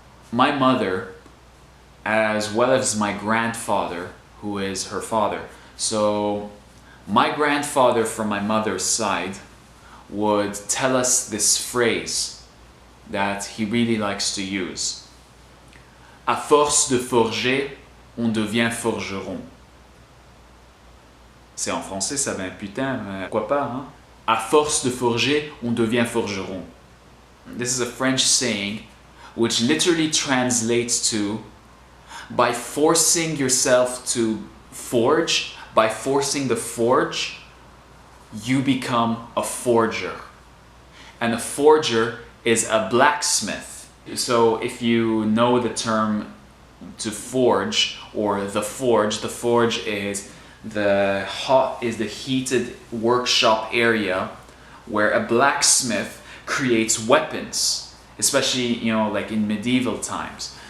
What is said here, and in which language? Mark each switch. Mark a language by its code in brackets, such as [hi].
[en] My mother, as well as my grandfather, who is her father. So my grandfather from my mother's side would tell us this phrase that he really likes to use. [fr] À force de forger, on devient forgeron. C'est en français, ça va putain, pourquoi pas, hein? À force de forger, on devient forgeron. [en] This is a French saying which literally translates to, by forcing yourself to forge, by forcing the forge, you become a forger. And a forger is a blacksmith. So if you know the term to forge or the forge is the heated workshop area where a blacksmith creates weapons, especially, you know, like in medieval times.